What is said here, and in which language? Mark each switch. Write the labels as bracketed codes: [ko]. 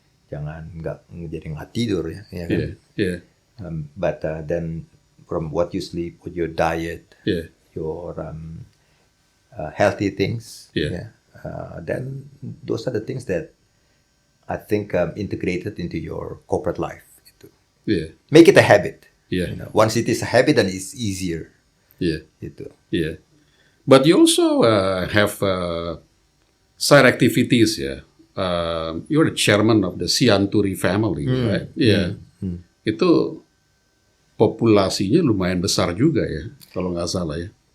[id] Jangan nggak jadi nggak tidur ya. Kan? [en] Yeah. But then from what you sleep, with your diet, your healthy things, then those are the things that I think integrated into your corporate life. [id] Gitu. [en] Yeah. Make it a habit. Yeah. You know, once it is a habit, then it's easier. Yeah. [id] Gitu. [en] Yeah. But you also have side activities, yeah. You're the chairman of the Sianturi family, right? Yeah. [id] Itu populasinya lumayan besar juga ya, kalau nggak salah ya.